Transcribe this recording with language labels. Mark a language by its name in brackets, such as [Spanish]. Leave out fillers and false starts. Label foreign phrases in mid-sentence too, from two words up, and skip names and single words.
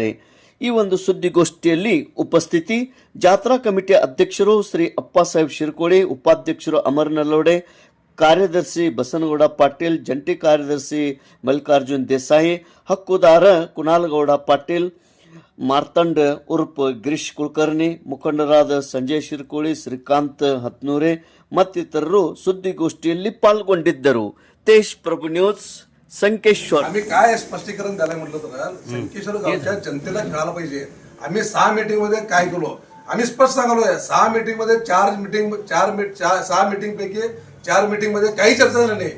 [Kannada] ಈ ಒಂದು ಸುದ್ದಿಗೋಷ್ಠಿಯಲ್ಲಿ ಉಪಸ್ಥಿತಿ ಜಾತ್ರಾ ಕಮಿಟಿಯ ಅಧ್ಯಕ್ಷರು ಶ್ರೀ ಅಪ್ಪಾಸಾಹೇಬ್ ಶಿರಕೋಳಿ, ಉಪಾಧ್ಯಕ್ಷರು ಅಮರ್ ನಲ್ಲೋಡೆ, ಕಾರ್ಯದರ್ಶಿ ಬಸನಗೌಡ ಪಾಟೀಲ್, ಜಂಟಿ ಕಾರ್ಯದರ್ಶಿ ಮಲ್ಲಿಕಾರ್ಜುನ್ ದೇಸಾಯಿ, ಹಕ್ಕುದಾರ ಕುನಾಲಗೌಡ ಪಾಟೀಲ್, ಮಾರ್ತಂಡ್ ಉರ್ಫ್ ಗಿರೀಶ್ ಕುಲಕರ್ಣಿ, ಮುಖಂಡರಾದ ಸಂಜಯ್ ಶಿರಕೋಳಿ, ಶ್ರೀಕಾಂತ್ ಹತ್ನೂರೆ मತ್ತಿतरರು ಸುದ್ದಿಗೋಷ್ಠಿಯಲ್ಲಿ ಪಾಲ್ಗೊಂಡಿದ್ದರು. [Marathi] तेज प्रभू न्यूज संकेश्वर. आम्ही काय स्पष्टीकरण द्यायला म्हटलं तर संकेश्वर गावच्या जनतेला कळायला पाहिजे. आम्ही 6 मीटिंग मध्ये काय केलो आम्ही स्पष्ट सांगलोय. 6 मीटिंग मध्ये 6 मीटिंग पैकी 4 मीटिंग मध्ये काही चर्चा झाली नाही.